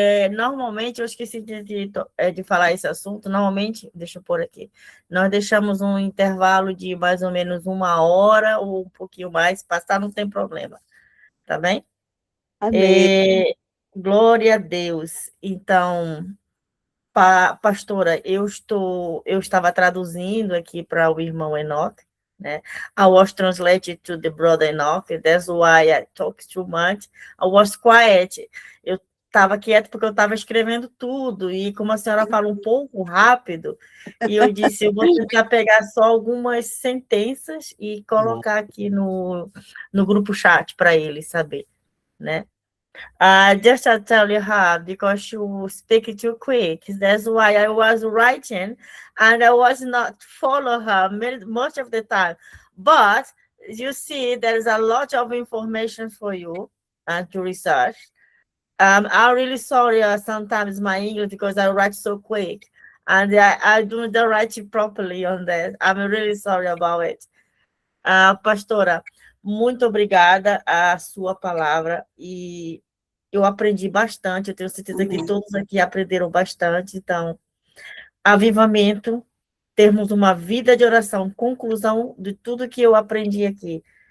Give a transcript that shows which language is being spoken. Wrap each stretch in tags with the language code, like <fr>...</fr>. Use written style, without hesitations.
<pt>Normalmente, eu esqueci de falar esse assunto. Normalmente, deixa eu pôr aqui, nós deixamos um intervalo de mais ou menos 1 hora ou um pouquinho mais, passar não tem problema, tá bem? Amém. Glória a Deus. Então, pastora, eu estava traduzindo aqui para o irmão Enoch, né?</pt> <en>I was translated to the brother Enoch, that's why I talk too much. I was quiet.</en> <pt>Eu estava quieta porque eu estava escrevendo tudo, e como a senhora fala um pouco rápido, e eu disse, eu vou tentar pegar só algumas sentenças e colocar aqui no grupo chat para ele saber, né?</pt> <en>Just to tell you how, because you speak too quick. That's why I was writing, and I was not follow her most of the time. But you see, there is a lot of information for you to research. I'm really sorry sometimes my English because I write so quick, and I do not write it properly on that. I'm really sorry about it.</en> <pt>Pastora, muito obrigada a sua palavra, e eu aprendi bastante, eu tenho certeza que todos aqui aprenderam bastante. Então, avivamento, termos uma vida de oração, conclusão de tudo que eu aprendi aqui.</pt>